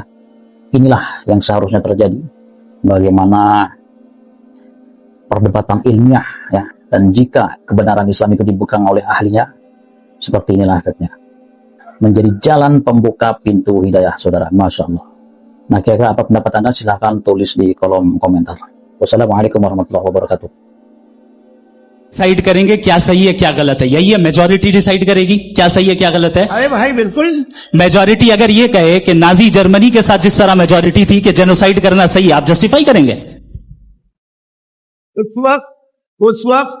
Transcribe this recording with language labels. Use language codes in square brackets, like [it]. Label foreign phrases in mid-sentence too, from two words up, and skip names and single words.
[id] Inilah yang seharusnya terjadi, bagaimana perdebatan ilmiah ya, dan jika kebenaran Islam itu dipegang oleh ahlinya, seperti inilah efeknya, menjadi jalan pembuka pintu hidayah, saudara. [ar] ما شاء الله. [id] Nah, kira-kira apa pendapat Anda? Silahkan tulis di kolom komentar. [ar] والسلام عليكم ورحمة الله وبركاته. [hi] डिसाइड करेंगे क्या सही है क्या गलत है? यही है, मेजॉरिटी डिसाइड करेगी क्या सही है क्या गलत है। अरे भाई बिल्कुल, मेजॉरिटी अगर ये कहे कि नाजी जर्मनी के साथ जिस तरह मेजॉरिटी थी कि जेनोसाइड करना सही है, आप जस्टिफाई करेंगे? उस वक्त